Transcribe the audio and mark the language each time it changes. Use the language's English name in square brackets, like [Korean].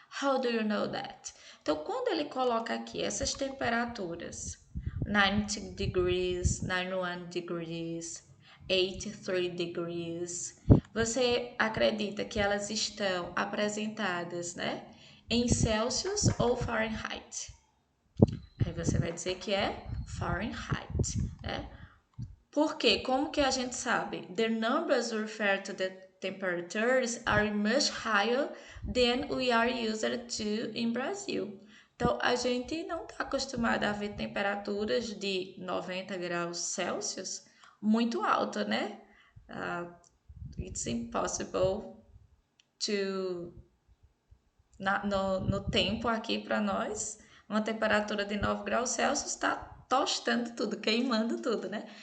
[English] How do you know that? [Portuguese] Então, quando ele coloca aqui essas temperaturas, 90 degrees, 91 degrees, 83 degrees, você acredita que elas estão apresentadas, né, em Celsius ou Fahrenheit? Aí você vai dizer que é Fahrenheit, né? Por quê? Como que a gente sabe? [English] The numbers refer to the temperatures are much higher than we are used to in Brazil. [Portuguese] Então, a gente não está acostumado a ver temperaturas de 90 graus Celsius muito alta, né? [English] It's impossible to... [Portuguese] No tempo aqui para nós, uma temperatura de 9 graus Celsius está tostando tudo, queimando tudo, né?